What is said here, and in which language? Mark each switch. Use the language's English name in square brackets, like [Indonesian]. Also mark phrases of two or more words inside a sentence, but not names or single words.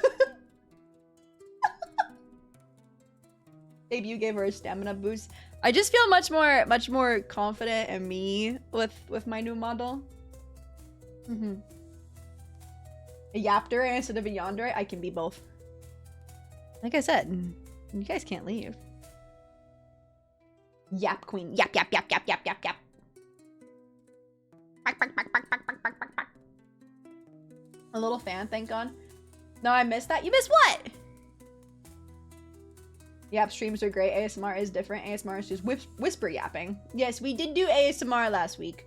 [English] Debut gave her a stamina boost. I just feel much more confident in me with my new model. A yapter instead of a yandere. I can be both. Like I said, you guys can't leave. Yap queen. Yap, yap, yap, yap, yap, yap, yap. A little fan, thank God. No, I missed that. You missed what? Yap streams are great. ASMR is different. ASMR is just whisper yapping. Yes, we did do ASMR last week.